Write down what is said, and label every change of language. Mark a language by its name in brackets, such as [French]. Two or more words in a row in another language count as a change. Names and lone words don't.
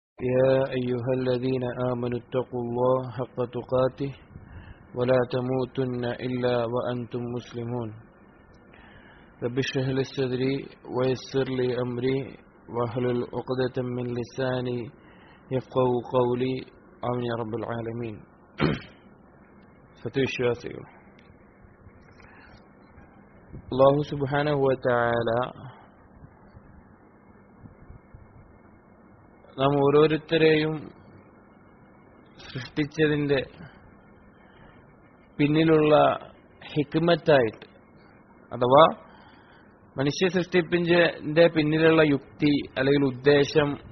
[Arabic] يا أيها الذين آمنوا اتقوا الله حق تقاته ولا تموتن إلا وأنتم مسلمون رب اشرح لي صدري ويسر لي أمري واحلل عقدة من لساني يفقهوا قولي آمين يا رب العالمين. [Malayalam] സത്യവിശ്വാസികൾ, അല്ലാഹു [Arabic] سبحانه وتعالى [Malayalam] നാം ഓരോരുത്തരെയും സൃഷ്ടിച്ചതിൻ്റെ പിന്നിലുള്ള ഹിക്മത്തായിട്ട്, അഥവാ മനുഷ്യ സൃഷ്ടിപ്പിന്റെ പിന്നിലുള്ള യുക്തി അല്ലെങ്കിൽ ഉദ്ദേശം,